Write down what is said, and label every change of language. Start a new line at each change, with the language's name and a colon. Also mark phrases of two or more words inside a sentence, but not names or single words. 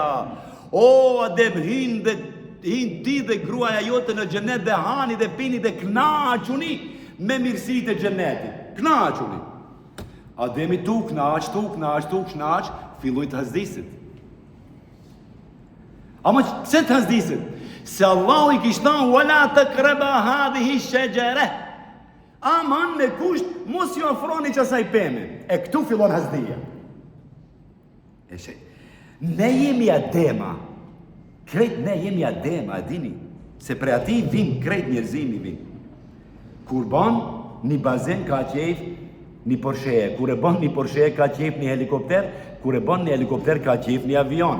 Albanian: O Adem, hin ti dhe gruaja jote në xhenet dhe hani dhe pini dhe knaquni me mirësitë e xhenetit. Knaquni. Ademi tu knaq, filloj të hazdisit. Ama pse të hazdisit? Se Allahu i kishtë thënë
Arabic: ولا تقربا هذه الشجرة.
Albanian: Aman me kusht mos ju ofroni qasaj peme. E këtu fillon hazdia. Ne jemi adema. Krejt ne jemi adema, a dini? Se pre ati vim krejt njerëzimi vim. Kur ban një bazen ka qef një Porsche, kur e ban një Porsche ka qef një helikopter, kur e ban një helikopter ka qef një avion.